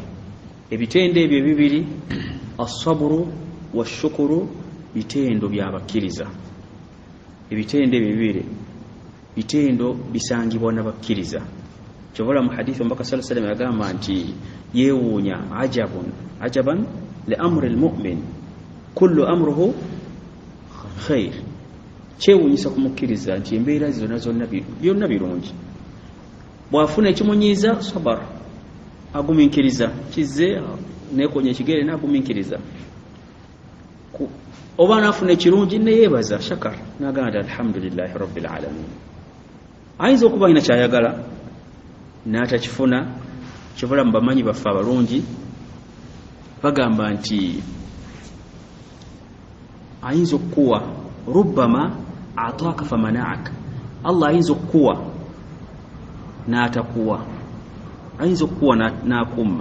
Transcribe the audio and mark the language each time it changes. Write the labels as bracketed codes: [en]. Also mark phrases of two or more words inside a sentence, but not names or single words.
[lg] Ebitendo ebyo bibiri, [ar] الصبر والشكر, [lg] bitendo byabakkiriza. Ebitendo ebyo bibiri bitendo bisangibwa n'abakkiriza. Kyobola mu hadithi Omubaka [ar] صلى الله عليه وسلم [lg] yagamba nti yeewuunya [ar] عجبا لأمر المؤمن كله أمره خير. [lg] Kyewuunyisa ku mukkiriza nti embeera zonna byonna birungi. Bw'afuna ekimunyiiza sabar, agumiikiriza, kizze neekonya ekigere n'agumiikiriza. Oba n'afuna ekirungi neyeebaza, shakar, n'agamba nti [ar] الحمد لله رب العالمين. [lg] Ayinza okuba alina kyayagala n'atakifuna. Kyobola mu bamanyi baffe abalungi bagamba nti ayinza okukuwa [ar] ربما أعطاك فمنعك. [lg] Allah ayinza okukuwa n'atakuwa, ayinza okukuwa n'akumma.